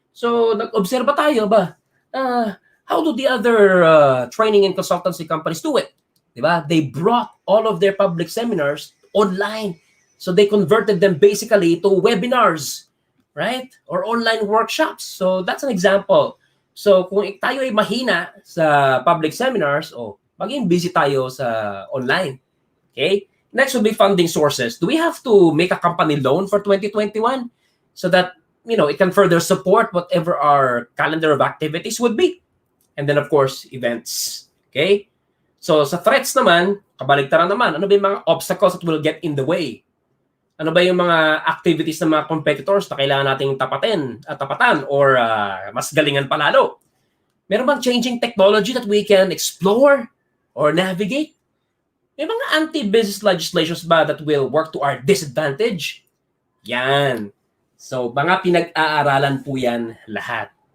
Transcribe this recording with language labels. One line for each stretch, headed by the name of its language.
English: So, nag-obserba tayo ba? How do the other training and consultancy companies do it? Diba? They brought all of their public seminars online. So they converted them basically to webinars, right? Or online workshops. So that's an example.
Filipino: So kung tayo ay mahina sa public seminars, maging busy tayo sa online.
English: Okay? Next would be funding sources. Do we have to make a company loan for 2021 so that, it can further support whatever our calendar of activities would be? And then, of course, events.
Filipino: Okay? So sa threats naman, kabaligtaran naman, ano ba yung mga obstacles
English: that will get in the way?
Filipino: Ano ba yung mga activities ng mga competitors na kailangan nating tapatan or mas galingan palalo?
English: Meron bang changing technology that we can explore or navigate? May mga anti-business legislations ba that will work to our disadvantage?
Filipino: Yan. So, mga pinag-aaralan po yan lahat.